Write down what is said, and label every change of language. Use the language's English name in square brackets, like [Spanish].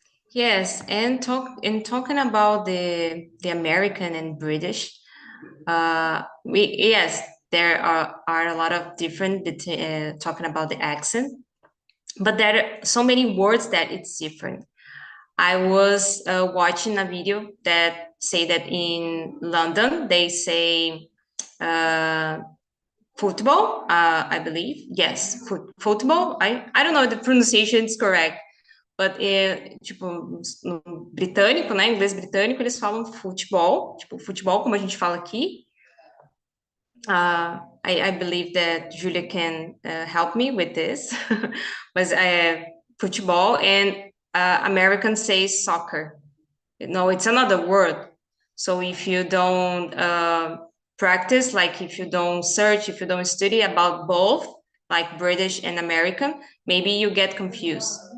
[English] Yes, and talking about the American and British, yes, there are a lot of different talking about the accent, but there are so many words that it's different. I was watching a video that say that in London they say football, I believe. Yes, football. I don't know if the pronunciation is correct, but [Portuguese] tipo, no britânico, né, inglês britânico, eles falam futebol, tipo, futebol como a gente fala aqui. [English] I believe that Julia can help me with this, but football, and American says soccer. No, it's another word. So if you don't practice, like if you don't search, if you don't study about both, like British and American, maybe you get confused.